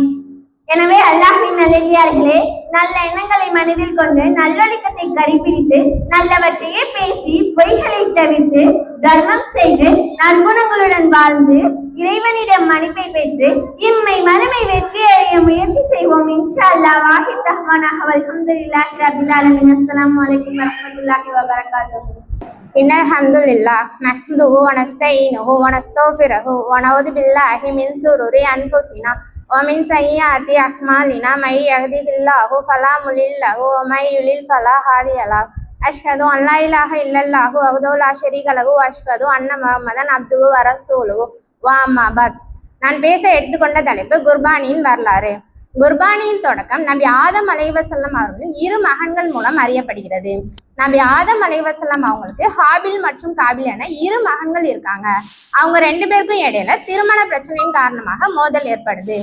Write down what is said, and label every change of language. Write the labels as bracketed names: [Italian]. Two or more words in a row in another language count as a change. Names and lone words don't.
[Tamil] எனவே அல்லாஹ்வின் நல்லடியார்களே, நல்ல எண்ணங்களை மனதில் கொண்டு நல்லொழுக்கத்தை கடைபிடித்து நல்லவற்றையே பேசி பொய்களை தவிர்த்து தர்மம் செய்து நற்குணங்களுடன் வாழ்ந்து இறைவனிடம் மன்னிப்பை பெற்று இம்மை மறுமை வெற்றி அடைய முயற்சி செய்வோம். [Arabic] إن شاء الله. واحد دعواناه والحمد لله رب العالمين. السلام عليكم ورحمة الله وبركاته. إن الحمد لله نحمده ونستعينه ونستغفره ونعوذ بالله من شرور أنفسنا ومن سيئات أعمالنا من يهده الله فلا مضل له ومن يضلل فلا هادي له أشهد أن لا إله إلا الله وحده لا شريك له وأشهد أن محمدا عبده ورسوله وأما بعد. [Tamil] நான் பேச எடுத்துக்கொண்ட தலைப்பு குர்பானியின் வரலாறு. குர்பானியின் தொடக்கம் நபி ஆதம் அலைஹிவஸல்லம் அவர்களின் 2 மகன்கள் மூலம் அறியப்படுகிறது. நபி ஆதம் அலைஹிவஸல்லம் அவங்களுக்கு ஹாபில் மற்றும் காபில் என 2 மகன்கள் இருக்காங்க. அவங்க 2 பேருக்கும் இடையில திருமண பிரச்சனையின் காரணமாக மோதல் ஏற்படுது.